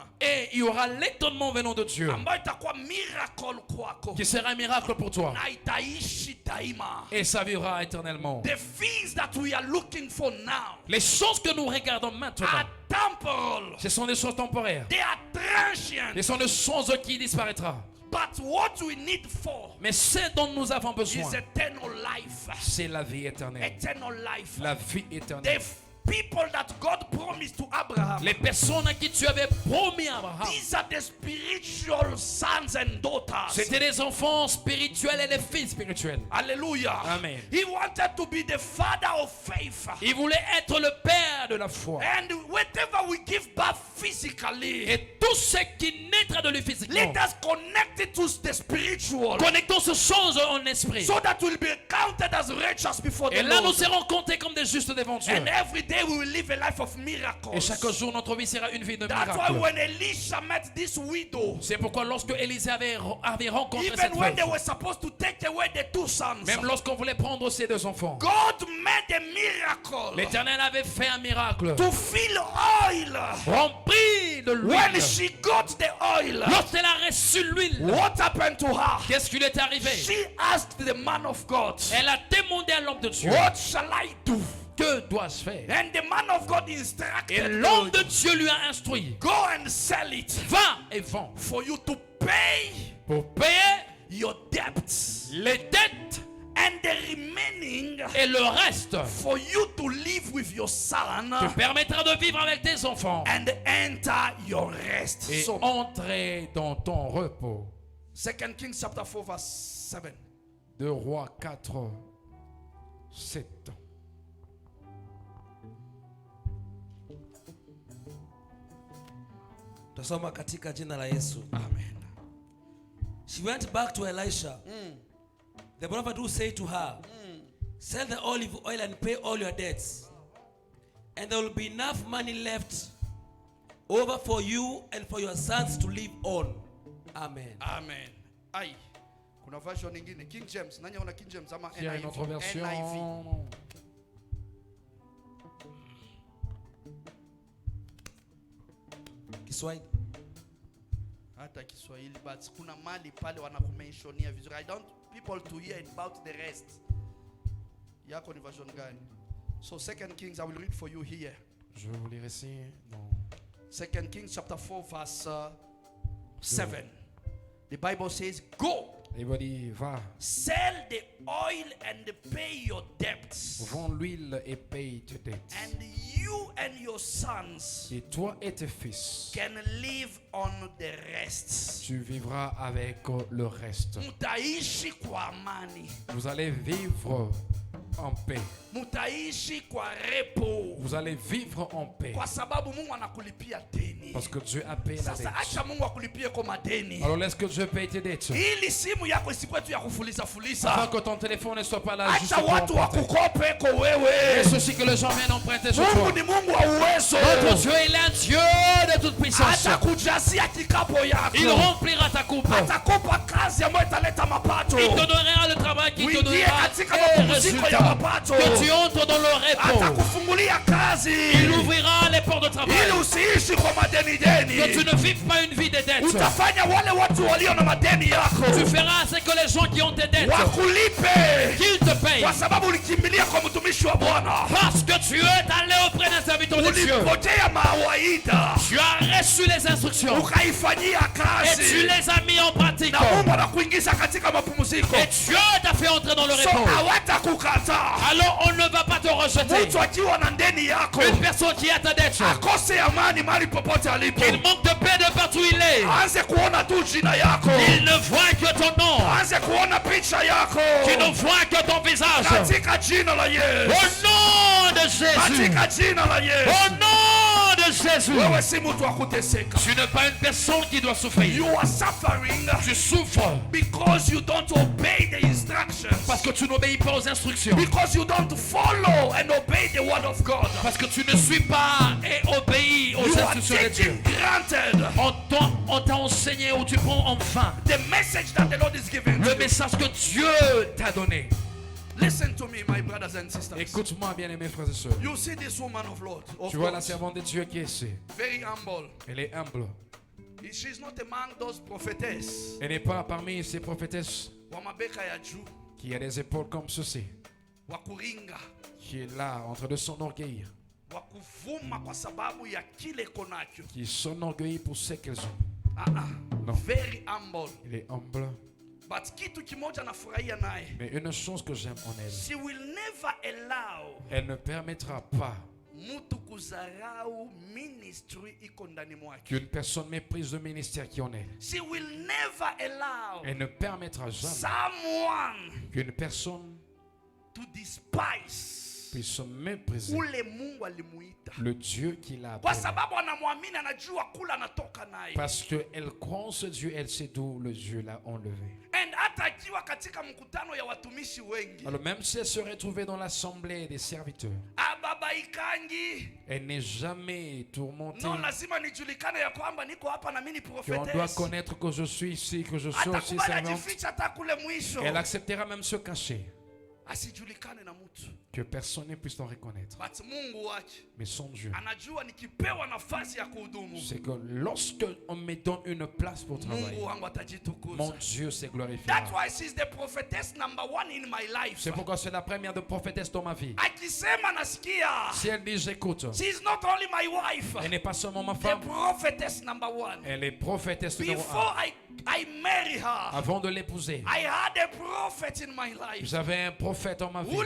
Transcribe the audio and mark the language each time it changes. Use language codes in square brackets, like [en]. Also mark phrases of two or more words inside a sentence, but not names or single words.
[fr] Et il y aura l'étonnement venant de Dieu, [sw] ambayo itakuwa miracle kwako, [fr] qui sera un miracle pour toi. [sw] na itaishi daima. [fr] Et ça vivra éternellement. [en] The things that we are looking for now [fr] Les choses que nous regardons maintenant, [en] are temporal. [fr] ce sont des choses temporaires. [en] They are transient. [fr] Ce sont des choses qui disparaîtront. [en] But what we need for [fr] Mais ce dont nous avons besoin, [en] is eternal life. [fr] c'est la vie éternelle. [en] Eternal life. [fr] La vie éternelle. [en] The people that God promised to Abraham, [fr] Les personnes à qui tu avais promis à Abraham, [en] these are the spiritual sons and daughters. [fr] c'était les enfants spirituels et les filles spirituelles. [en] Hallelujah. Amen. He wanted to be the father of faith. [fr] Il voulait être le père de la foi. [en] And whatever we give birth physically, [fr] Et tout ce qui naîtra de lui physiquement, [en] let us connect it to the spiritual, [fr] connectons ces choses en esprit. [en] so that we'll be counted as righteous before [fr] Et [en] the [fr] là, nous [en] Lord. [fr] serons comptés comme des justes devant Dieu. [en] And every day we will live a life of miracles. [fr] Et chaque jour, notre vie sera une vie de [en] That's why [fr] miracle. [en] when Elisha met this widow, [fr] C'est pourquoi lorsque Élisée avait rencontré [en] even [fr] cette [en] when they [fr] veuve, [en] were supposed to take away the two sons, [fr] même lorsqu'on voulait prendre ses deux enfants, [en] God made a miracle [fr] l'Éternel avait fait un miracle, [en] to fill oil. [fr] rempli de [en] When [fr] l'huile. [en] she got the oil, [fr] Lorsqu'elle a reçu l'huile, [en] what happened to her? [fr] qu'est-ce qui lui est arrivé? [en] She asked the man of God, [fr] Elle a demandé à l'homme de Dieu, [en] what shall I do? [fr] que dois-je faire? [en] And the man of God [fr] Et [en] instructed [fr] l'homme de [en] her, [fr] Dieu lui a instruit, [en] go and sell it [fr] va et vends [en] for you to pay [fr] pour payer [en] your debts, [fr] les dettes [en] and the remaining [fr] et le reste [en] for you to live with your son [fr] te permettra de vivre avec tes enfants [en] and enter your rest. [fr] et [en] So, [fr] entrer dans ton repos. [en] 2 Kings chapter 4 verse 7. [fr] 2 Rois 4, 7. [sw] Tasoma katika jina la Yesu. Amen. [en] She went back to Elisha. The prophet who said to her, sell the olive oil and pay all your debts, and there will be enough money left over for you and for your sons to live on. Amen. [sw] Amen. Aïe. Kuna version nyingine King James. Nani ana King James ama [fr] Il y a une autre NIV? version. [sw] Kiswahili. Hata Kiswahili, but kuna mali pale wanakumentionia vizuri. [en] I don't people to hear about the rest. [sw] Yako ni version gani? [en] So 2 Kings, I will read for you here. [fr] Je vais vous lire ici. Non. [en] 2 Kings chapter 4 verse 7. The Bible says, go, [fr] Il va dire, va, [en] sell the oil and pay your debts. [fr] vends l'huile et paye tes dettes. [en] And you and your sons [fr] Et toi et tes fils, [en] can live on the rest. [fr] tu vivras avec le reste. [sw] Mutaishi kwa amani. [fr] Vous allez vivre en paix. [sw] Mutaishi kwa repo. [fr] Vous allez vivre en paix. [sw] Kwa sababu Mungu anakulipia deni. [fr] Parce que Dieu a payé la [sw] Sasa [fr] dette. [sw] acha Mungu akulipie kwa madeni. [fr] Alors laisse que Dieu paye tes dettes. [sw] Ili simu yako isikuwe tu ya kufuliza [fr] Afin [sw] fuliza. [fr] que ton téléphone ne soit pas là juste [sw] Acha [fr] pour [sw] watu [fr] emprunter. [sw] wakukope kwa [fr] Et [sw] wewe. [fr] ceci que les gens viennent emprunter sur [sw] Mungu [fr] toi. [sw] ni Mungu wa uwezo. [fr] Notre Dieu, il est un Dieu de toute puissance. [sw] Atakujasia kikapo yako. [fr] Il remplira ta coupe. [sw] Atakupa kazi ambayo italeta mapato. [fr] Il te donnera le travail qui te [sw] Uingie [fr] donnera [sw] katika [fr] les [sw] mapumziko ya [fr] résultats. [sw] mapato. [fr] Que tu entres dans le repos. [sw] Atakufungulia kazi. [fr] Il ouvrira les portes de travail. [sw] Ili usiishi kwa madeni [fr] Que tu [sw] deni. [fr] ne vives pas une vie de dette. [sw] Utafanya wale watu walio na madeni yako [fr] Tu feras ce que les gens qui ont tes dettes, [sw] wakulipe, [fr] qu'ils te payent. [sw] kwa sababu ulikimbilia kwa mtumishi wa Bwana. [fr] Parce que tu es allé auprès d'un serviteur de Dieu. [sw] Ulipokea mawaida [fr] Tu as reçu les instructions [sw] ukaifanyia [fr] et tu [sw] kazi, [fr] les as mis en pratique. [sw] na Mungu anakuingiza katika mapumziko. [fr] Et Dieu t'a fait entrer dans le [sw] So [fr] repos. [sw] hawatakukataa. [fr] Alors on ne va pas te rejeter. [sw] Mtu akiwa na ndeni yako [fr] Une personne qui a ta dette, [sw] akose amani mahali popote alipo, [fr] il manque de paix de partout où il est. [sw] aanze kuona tu jina yako, [fr] Il ne voit que ton nom. [sw] aanze kuona picha yako [fr] Tu ne vois que ton visage. [sw] katika jina la [fr] Au [sw] Yesu, [fr] nom de Jésus. [sw] katika jina la [fr] Au [sw] Yesu. [fr] nom de Jésus. [sw] Wewe si mtu wa kuteseka. [fr] Tu n'es pas une personne qui doit souffrir. [en] You are suffering [fr] Tu souffres [en] because you don't obey the instructions, [fr] parce que tu n'obéis pas aux instructions. [en] because you don't follow and obey the word of God. [fr] Parce que tu ne suis pas et obéis aux [en] You are [fr] instructions de Dieu. [en] taking granted [fr] On t'a enseigné ou tu prends enfin [en] the message that the Lord is giving. [fr] le message que Dieu t'a donné. [en] Listen to me, my brothers and sisters. [fr] Écoute-moi, bien-aimés frères et sœurs. [en] You see this woman of Lord, of [fr] Tu vois [en] God, [fr] la servante de Dieu qui est ici. [en] very humble. [fr] Elle est humble. [en] She's not among those prophetess. [fr] Elle n'est pas parmi ces prophétesses [sw] Wamabeka ya juu, [fr] qui a des épaules comme ceci, [sw] wakuringa, [fr] qui est là en train de s'enorgueillir, [sw] wakuvuma kwa sababu ya kile konacho. [fr] qui s'enorgueillit pour ce qu'elles ont. Non. [en] Very humble. [fr] Elle est humble. [sw] But kitu kimoja nafurahia naye. [fr] Mais une chose que j'aime en elle, [en] She will never allow [fr] elle ne permettra pas [sw] mtu kuzarau ministry iko ndani mwake. [fr] qu'une personne méprise le ministère qui en est. [en] She will never allow [fr] Elle ne permettra jamais [en] someone [fr] qu'une personne [en] to despise [fr] puisse se mépriser [sw] ule Mungu alimuita, [fr] le Dieu qui l'a [sw] kwa [fr] appelé. [sw] sababu anamwamini, anajua kula anatoka naye. [fr] Parce qu'elle croit en ce Dieu, elle sait d'où le Dieu l'a enlevé. [sw] And hata akiwa katika mkutano ya watumishi wengi, [fr] Alors même si elle se retrouvait dans l'assemblée des serviteurs, [sw] ababaikangi, [fr] elle n'est jamais tourmentée. [sw] no lazima nijulikane ya kwamba niko hapa na mimi ni [fr] Qu'on doit [sw] prophetess. [fr] connaître que je suis ici, que je suis aussi [sw] Atakubali [fr] servante. [sw] ajificha hata kule mwisho, [fr] Elle acceptera même se cacher, [sw] asijulikane na mtu. [fr] que personne ne puisse l'en reconnaître. [sw] But Mungu wake [fr] Mais son Dieu, [sw] anajua nikipewa nafasi ya kuhudumu, [fr] c'est que lorsque on me donne une place pour travailler, [sw] Mungu wangu [fr] mon [sw] atajitukuza. [fr] Dieu se [en] That's [fr] glorifiera. [en] why she's the prophetess number one in my life. [fr] C'est pourquoi c'est la première de prophétesse dans ma vie. [sw] Akisema nasikia. [fr] Si elle dit j'écoute, [en] She's not only my wife, [fr] elle n'est pas seulement ma [en] the [fr] femme, [en] prophetess number one. [fr] elle est prophétesse numéro [en] Before [fr] 1. [en] I marry her, [fr] Avant de l'épouser, [en] I had a prophet in my life. [fr] j'avais un prophète en ma vie.